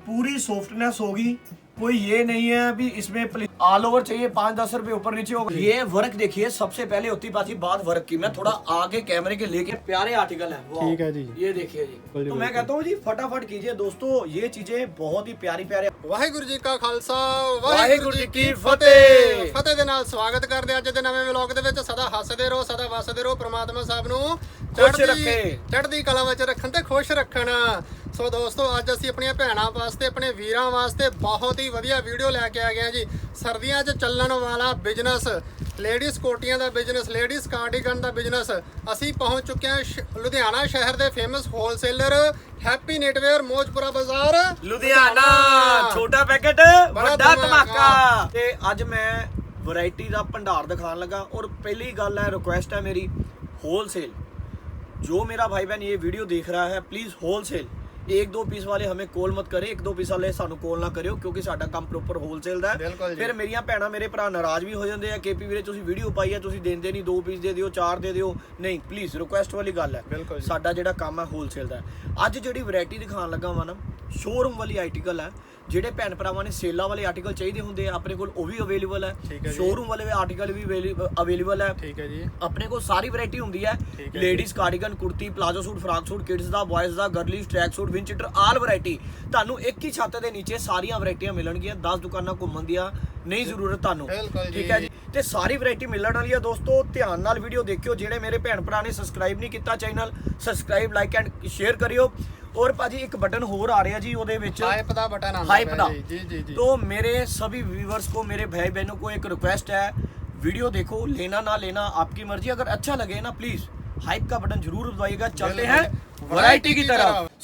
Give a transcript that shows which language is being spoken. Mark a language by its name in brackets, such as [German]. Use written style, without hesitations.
[Hindi] पूरी सॉफ्टनेस होगी, कोई ये नहीं है अभी इसमें ऑल ओवर चाहिए 5-10 रुपए ऊपर नीचे होगा। ये वर्क देखिए, सबसे पहले होती पाची बात वर्क की। मैं थोड़ा आगे कैमरे के लेके प्यारे आर्टिकल है, ठीक है जी, ये देखिए जी। तो मैं कहता हूँ जी फटाफट कीजिए दोस्तों, ये चीजें बहुत ही प्यारी प्यारे। वाहिगुरु जी का खालसा वाहिगुरु जी की फतेह। [Punjabi] फतेह ਦੇ ਨਾਲ ਸਵਾਗਤ ਕਰਦੇ ਅੱਜ ਦੇ ਨਵੇਂ ਵਲੌਗ ਦੇ ਵਿੱਚ। ਸਦਾ ਹੱਸਦੇ ਰਹੋ, ਸਦਾ ਵਸਦੇ ਰਹੋ। ਪ੍ਰਮਾਤਮਾ ਸਭ ਨੂੰ ਚੜ੍ਹਦੀ ਕਲਾ ਵਿੱਚ ਰੱਖਣ ਤੇ ਖੁਸ਼ ਰੱਖਣ। ਸੋ ਦੋਸਤੋ, ਅੱਜ ਅਸੀਂ ਆਪਣੀਆਂ ਭੈਣਾਂ ਵਾਸਤੇ, ਆਪਣੇ ਵੀਰਾਂ ਵਾਸਤੇ ਬਹੁਤ ਹੀ ਵਧੀਆ ਵੀਡੀਓ ਲੈ ਕੇ ਆ ਗਏ ਹਾਂ ਜੀ। ਸਰਦੀਆਂ 'ਚ ਚੱਲਣ ਵਾਲਾ ਬਿਜ਼ਨਸ, ਲੇਡੀਜ਼ ਕੋਟੀਆਂ ਦਾ ਬਿਜ਼ਨਸ, ਲੇਡੀਜ਼ ਕਾਰਡੀਗਨ ਦਾ ਬਿਜ਼ਨਸ। ਅਸੀਂ ਪਹੁੰਚ ਚੁੱਕੇ ਹਾਂ ਲੁਧਿਆਣਾ ਸ਼ਹਿਰ ਦੇ ਫੇਮਸ ਹੋਲਸੇਲਰ ਹੈਪੀ ਨੈਟਵੇਅਰ, ਮੋਜਪੁਰਾ ਬਾਜ਼ਾਰ, ਲੁਧਿਆਣਾ। ਛੋਟਾ ਪੈਕੇਟ ਵੱਡਾ ਧਮਾਕਾ। ਤੇ ਅੱਜ ਮੈਂ ਵੈਰਾਈਟੀ ਦਾ ਭੰਡਾਰ ਦਿਖਾਉਣ ਲੱਗਾ। [Hindi] और पहली गल है, रिक्वेस्ट है मेरी, होलसेल। जो मेरा भाई बहन ये वीडियो देख रहा है, प्लीज़ होलसेल, 1-2 पीस वाले हमें कॉल मत करे, 1-2 पीस वाले [Punjabi] सानू कॉल ना करियो, [Hindi] क्योंकि साडा काम प्रॉपर होलसेल [Punjabi] ਦਾ ਹੈ। ਫਿਰ ਮੇਰੀਆਂ ਭੈਣਾਂ ਮੇਰੇ ਭਰਾ ਨਾਰਾਜ਼ ਵੀ ਹੋ ਜਾਂਦੇ ਆ, ਕੇਪੀ ਵੀਰੇ ਤੁਸੀਂ ਵੀਡੀਓ ਪਾਈ ਹੈ, ਤੁਸੀਂ ਦਿੰਦੇ ਨਹੀਂ, 2 ਪੀਸ ਦੇ ਦਿਓ, 4 ਦੇ ਦਿਓ। ਨਹੀਂ, ਪਲੀਜ਼ ਰਿਕੁਐਸਟ ਵਾਲੀ ਗੱਲ ਹੈ। ਸਾਡਾ ਜਿਹੜਾ ਕੰਮ ਹੈ ਹੋਲਸੇਲ ਦਾ ਹੈ। ਅੱਜ ਜਿਹੜੀ ਵੈਰਾਈਟੀ ਦਿਖਾਉਣ ਲੱਗਾ ਵਾ ਨਾ, ਸ਼ੋਰੂਮ ਵਾਲੀ ਆਰਟੀਕਲ ਹੈ। ਜਿਹੜੇ ਭੈਣ ਭਰਾਵਾਂ ਨੇ ਸੇਲਾਂ ਵਾਲੇ ਆਰਟੀਕਲ ਚਾਹੀਦੇ ਹੁੰਦੇ ਆ, ਆਪਣੇ ਕੋਲ ਉਹ ਵੀ ਅਵੇਲੇਬਲ ਹੈ। ਸ਼ੋਰੂਮ ਵਾਲੇ ਆਰਟੀਕਲ ਵੀ ਅਵੇਲੇਬਲ ਹੈ। ਠੀਕ ਹੈ ਜੀ। ਆਪਣੇ ਕੋਲ ਸਾਰੀ ਵੈਰਾਈਟੀ ਹੁੰਦੀ ਹੈ। ਲੇਡੀਜ਼ ਕਾਰਡੀਗਨ, ਕੁੜਤੀ, palazzo suit, frock suit, kids ਦਾ, ਬॉयਜ਼ ਦਾ, ਗਰਲੀਜ਼, ਟਰੈਕ ਸੂਟ, ਵਿੰਚਟਰ, ਆਲ ਵੈਰਾਈਟੀ ਤੁਹਾਨੂੰ ਇੱਕ ਹੀ ਛੱਤ ਦੇ ਨੀਚੇ ਸਾਰੀਆਂ ਵੈਰਾਈਟੀਆਂ ਮਿਲਣਗੀਆਂ। 10 ਦੁਕਾਨਾਂ ਘੁੰਮਣ ਦੀਆਂ ਨਹੀਂ ਜ਼ਰੂਰਤ ਤੁਹਾਨੂੰ, ਠੀਕ ਹੈ ਜੀ। ਤੇ ਸਾਰੀ ਵੈਰਾਈਟੀ ਮਿਲਣ ਵਾਲੀ ਹੈ ਦੋਸਤੋ। ਧਿਆਨ ਨਾਲ ਵੀਡੀਓ ਦੇਖਿਓ। ਜਿਹੜੇ ਮੇਰੇ ਭੈਣ ਭਰਾ ਨੇ ਸਬਸਕ੍ਰਾਈਬ ਨਹੀਂ ਕੀਤਾ channel, subscribe, like and share ਕਰਿਓ। [Hindi] और पाजी एक बटन होर आ रहा जी, [Punjabi] ਉਹਦੇ ਵਿੱਚ [Hindi] हाइप ਦਾ बटन आता [Punjabi] हाइप ਦਾ। जी जी जी। [Hindi] तो मेरे सभी व्यूअर्स को, मेरे भाई बहनों को एक रिक्वेस्ट है, वीडियो देखो, लेना ना लेना आपकी मर्जी। अगर अच्छा लगे ना, प्लीज हाइप का बटन जरूर दबाइएगा। चलते हैं वैरायटी की तरफ।